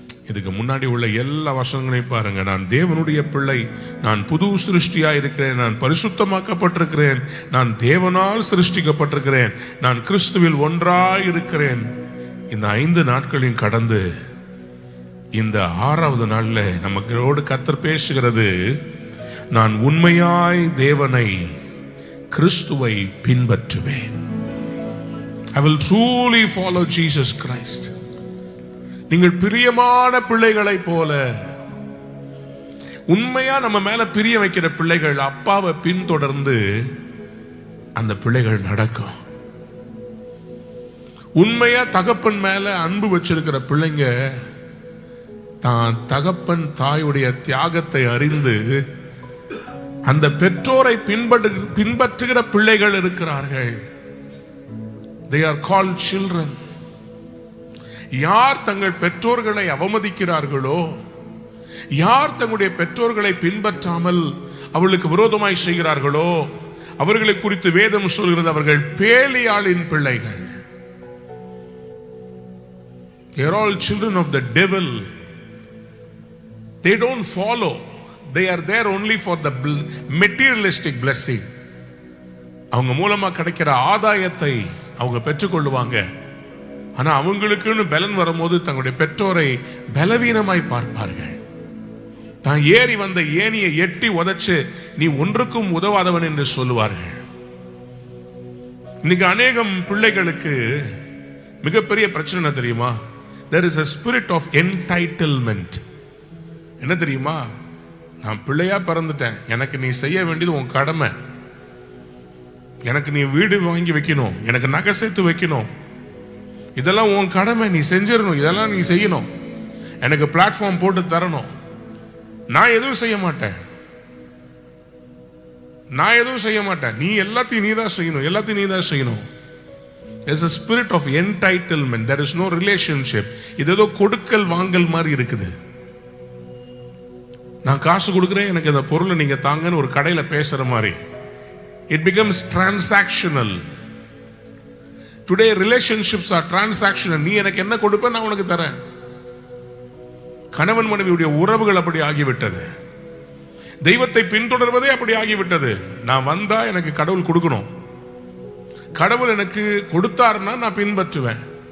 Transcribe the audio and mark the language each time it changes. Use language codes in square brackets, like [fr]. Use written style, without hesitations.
[ta] இதுக்கு முன்னாடி உள்ள எல்லா வசனங்களையும் பாருங்க. நான் தேவனுடைய பிள்ளை, நான் புது சிருஷ்டியா இருக்கிறேன், நான் பரிசுத்தமாக்கப்பட்டிருக்கிறேன், நான் தேவனால் சிருஷ்டிக்கப்பட்டிருக்கிறேன், நான் கிறிஸ்துவில் ஒன்றாய் இருக்கிறேன். இந்த 5 நாட்களையும் கடந்து இந்த 6வது நாள்ல நமக்கோடு கர்த்தர் பேசுகிறது, நான் உண்மையாய் தேவனை கிறிஸ்துவை பின்பற்றுவேன். [en] I will truly follow Jesus Christ. [ta] நீங்கள் பிரியமான பிள்ளைகளை போல, உண்மையா நம்ம மேல பிரிய வைக்கிற பிள்ளைகள் அப்பாவை பின்தொடர்ந்து அந்த பிள்ளைகள் நடக்கும். உண்மையா தகப்பன் மேல அன்பு வச்சிருக்கிற பிள்ளைங்க தான் தகப்பன் தாயுடைய தியாகத்தை அறிந்து அந்த பெற்றோரை பின்பற்றுகிற பிள்ளைகள் இருக்கிறார்கள். [en] They are called children. [ta] யார் தங்கள் பெற்றோர்களை அவமதிக்கிறார்களோ, யார் தங்களுடைய பெற்றோர்களை பின்பற்றாமல் அவர்களுக்கு விரோதமாய் செய்கிறார்களோ, அவர்களை குறித்து வேதம் சொல்கிறது அவர்கள் பேலியாளின் பிள்ளைகள். [en] They are all children of the devil. They don't follow. They are there only for the materialistic blessing. [ta] அவங்க மூலமா கிடைக்கிற ஆதாயத்தை அவங்க பெற்றுக்கொள்ளுவாங்க. ஆனா அவங்களுக்குன்னு பலன் வரும்போது தங்களுடைய பெற்றோரை பலவீனமாய் பார்ப்பார்கள். தான் ஏறி வந்த ஏணியை எட்டி உதைச்சு நீ ஒன்றுக்கும் உதவாதவன் என்று சொல்லுவார்கள். இன்னைக்கு அநேகம் பிள்ளைகளுக்கு மிகப்பெரிய பிரச்சனை தெரியுமா? [en] There is a spirit of entitlement. [ta] என்ன தெரியுமா? நான் பிள்ளையா பிறந்துட்டேன், எனக்கு நீ செய்ய வேண்டியது உன் கடமை, எனக்கு நீ வீடு வாங்கி வைக்கணும், எனக்கு நகை சேர்த்து வைக்கணும், இதெல்லாம் உன் கடமை, நீ செஞ்சிடணும், இதெல்லாம் நீ செய்யணும், எனக்கு பிளாட்ஃபார்ம் போட்டு தரணும், நான் எதுவும் செய்ய மாட்டேன், நான் எதுவும் செய்ய மாட்டேன், நீ எல்லாத்தையும் நீ தான் செய்யணும், எல்லாத்தையும் நீ தான் செய்யணும். [en] There's a spirit of entitlement. There is no relationship. [ta] இது ஏதோ கொடுக்கல் வாங்கல் மாதிரி இருக்குது. நான் காசு கொடுக்குறேன், எனக்கு அந்த பொருளை நீங்க தாங்கன்னு ஒரு கடையில பேசுற மாதிரி. [en] It becomes transactional. Today relationships are transactional. [ta] நீ எனக்கு என்ன கொடுப்ப, நான் உனக்கு தரேன். கணவன் மனைவியுடைய உறவுகள் அப்படி ஆகிவிட்டது. தெய்வத்தை பின்தொடர்வதே அப்படி ஆகிவிட்டது. நான் வந்தா எனக்கு கடவுள் கொடுக்கணும், கடவுள் எனக்கு கொடுத்தாருன்னா நான் பின்பற்றுவேன்.